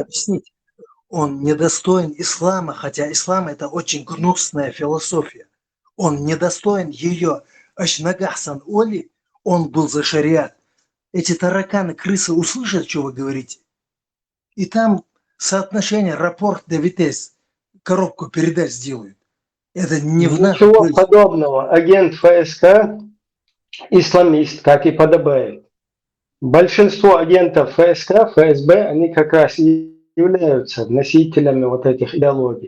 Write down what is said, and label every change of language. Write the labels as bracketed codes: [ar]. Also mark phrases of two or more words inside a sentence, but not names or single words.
[ru] Он недостоин ислама, хотя ислам это очень гнусная философия. Он недостоин ее. Ашнагахсан Оли, он был за шариат. Эти тараканы, крысы услышат, что вы говорите. И там соотношение [fr] rapport de vitesse, [ru] коробку передач сделают. Это не в нашем... Ничего подобного. Агент ФСК исламист, как и подобает. Большинство агентов ФСК, ФСБ, они как раз и являются носителями вот этих идеологий.